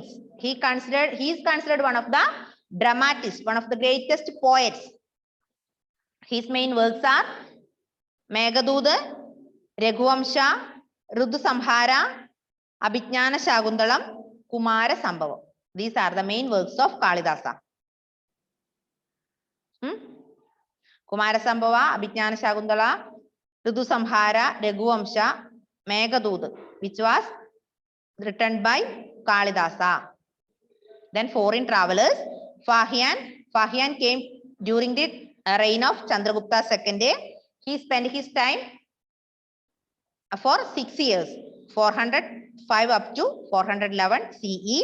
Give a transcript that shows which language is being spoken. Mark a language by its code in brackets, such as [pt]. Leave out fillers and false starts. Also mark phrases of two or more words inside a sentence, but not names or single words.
[en] He is considered one of the dramatists, one of the greatest poets. His main works are Meghaduta, Raghuvamsha, Rudu Samhara, Abhijnana Shakuntalam, Kumara Sambhavam. These are the main works of Kalidasa. Kumara Sambhava, Abhijnana Shakuntala, Rudu Samhara, Raghuvamsha, Meghaduta, which was written by Kalidasa. Then foreign travelers, Fahian came during the reign of Chandragupta II. He spent his time for 6 years, 405 up to 411 CE.